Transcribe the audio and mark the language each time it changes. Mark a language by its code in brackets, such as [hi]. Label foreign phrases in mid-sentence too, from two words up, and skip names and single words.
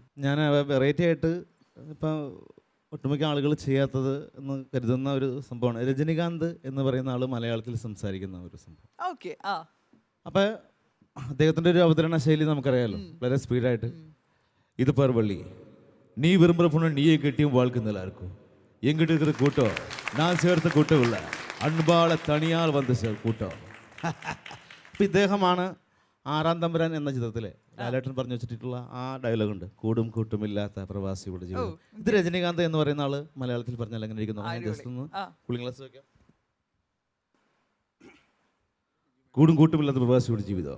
[ml] ഞാൻ വെറൈറ്റി ആയിട്ട് ഇപ്പൊ ഒട്ടുമിക്ക ആളുകൾ ചെയ്യാത്തത് എന്ന് കരുതുന്ന ഒരു സംഭവമാണ് രജനികാന്ത് എന്ന് പറയുന്ന ആള് മലയാളത്തിൽ സംസാരിക്കുന്ന ഒരു സംഭവം. അപ്പൊ അദ്ദേഹത്തിന്റെ ഒരു അവതരണ ശൈലി നമുക്കറിയാലോ, വളരെ സ്പീഡായിട്ട്. [ta] ഇത് പർവള്ളി நீ விரும்புகிற பொண்ணு நீயே கட்டியும் வாழ்க்கை நல்லா இருக்கும். எங்கிட்ட இருக்கிற கூட்டம் நான் சேர்த்த கூட்டம் இல்லை, அன்பாலே தானாய் வந்த கூட்டம். [ml] അപ്പം ഇദ്ദേഹമാണ് 6-ാം തമ്പുരാൻ എന്ന ചിത്രത്തിലെ ലാലേട്ടൻ പറഞ്ഞു വെച്ചിട്ടുള്ള ആ ഡയലോഗ് ഉണ്ട്, കൂടും കൂട്ടുമില്ലാത്ത പ്രവാസിയുടെ ജീവിതം. ഇത് രജനീകാന്ത് എന്ന് പറയുന്ന ആള് മലയാളത്തിൽ പറഞ്ഞാൽ എങ്ങനെ ഇരിക്കുന്നു? ജസ്റ്റ് ഒന്ന് [en] cooling glass [ml] വെക്കാം. കൂടും കൂട്ടുമില്ലാത്ത പ്രവാസിയുടെ ജീവിതം.